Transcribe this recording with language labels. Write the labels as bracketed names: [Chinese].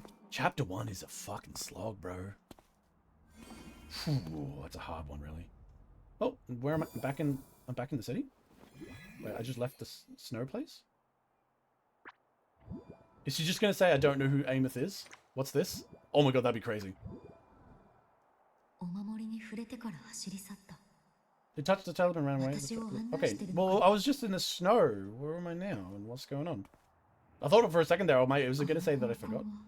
[English] Chapter 1 is a fucking slog, bro. Ooh, that's a hard one, really. Oh, where am I? I'm back in the city? Wait, I just left the snow place? Is she just gonna say I don't know who Ameth is? What's this? Oh my god, that'd be crazy. [Japanese] お守りに触れてから走り去った。 [English] It touched the talisman and ran away. Okay, well, I was just in the snow. Where am I now? And what's going on? I thought for a second there, it was going to say that I forgot.